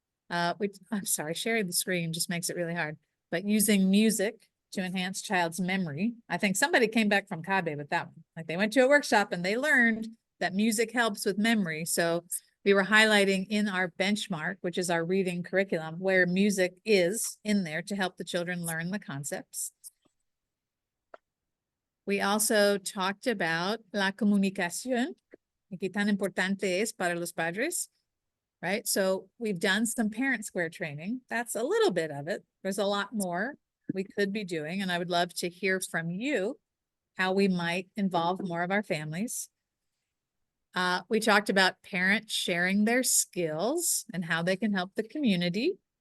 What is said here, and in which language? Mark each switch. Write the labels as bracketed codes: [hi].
[en] I'm sorry, sharing the screen just makes it really hard, but using music to enhance child's memory. I think somebody came back from CABE with that one. Like they went to a workshop and they learned that music helps with memory. So we were highlighting in our benchmark, which is our reading curriculum, where music is in there to help the children learn the concepts. We also talked about [es] la comunicación, y qué tan importante es para los padres, [en] right? So we've done some parent square training. That's a little bit of it. There's a lot more we could be doing, and I would love to hear from you how we might involve more of our families. We talked about parents sharing their skills and how they can help the community.